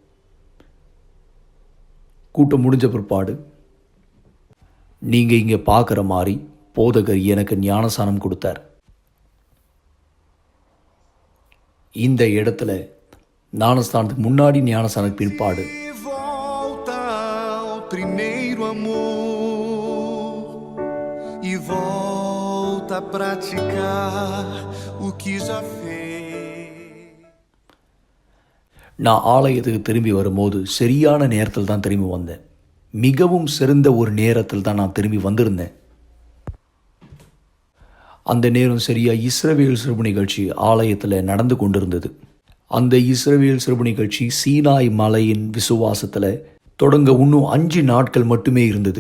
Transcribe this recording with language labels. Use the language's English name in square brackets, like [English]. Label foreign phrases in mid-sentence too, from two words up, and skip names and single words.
[Tamil] கூட்டம் முடிஞ்ச பிற்பாடு நீங்கள் இங்கே பார்க்குற மாதிரி போதகர் எனக்கு ஞானஸ்தானம் கொடுத்தார். இந்த இடத்துல ஞானஸ்தானத்துக்கு முன்னாடி ஞானஸ்தானத்துக்கு பிற்பாடு [Portuguese] primeiro amor e volta a praticar o que já fez. [Tamil] நான் ஆலயத்துக்கு திரும்பி வரும்போது சரியான நேரத்தில் தான் திரும்பி வந்தேன். மிகவும் சிறந்த ஒரு நேரத்தில் தான் நான் திரும்பி வந்திருந்தேன். அந்த நேரம் சரியாக இஸ்ரவேல் சிறப்பு நிகழ்ச்சி ஆலயத்தில் நடந்து கொண்டிருந்தது. அந்த இஸ்ரவேல் சிறப்பு நிகழ்ச்சி சீனாய் மலையின் விசுவாசத்தில் தொடங்க இன்னும் 5 நாட்கள் மட்டுமே இருந்தது.